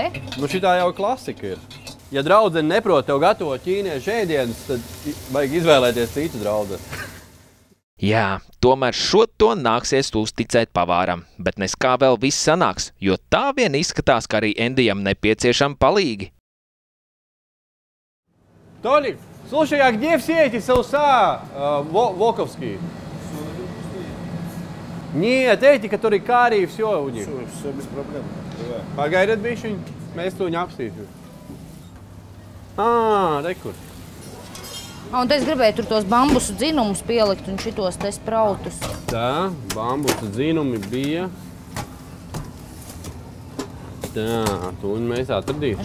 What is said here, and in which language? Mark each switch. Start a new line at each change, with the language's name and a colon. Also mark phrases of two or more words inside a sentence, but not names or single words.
Latvian: Šitā jau klasika ir. Ja draudzene neprot tev gatavot ķīniešu ēdienus, tad vajag izvēlēties citu draudzeni. Jā, tomēr šo to nāksies uzticēt pavāram, bet nes kā vēl viss sanāks, jo tā vien izskatās, ka arī Endijam nepieciešami palīgi.
Russian: Толик, слушай, а где все эти соуса воковские? Нет, эти, которые карри, все у них. Все без проблем.
Latvian: Pagaidiet bišķiņ, mēs to apstīsim. Rekur. Un es gribēju tur tos bambusu dzinumus pielikt un šitos te sprautus. Tā, bambusu dzinumi bija. Tā, to mēs atradīsim.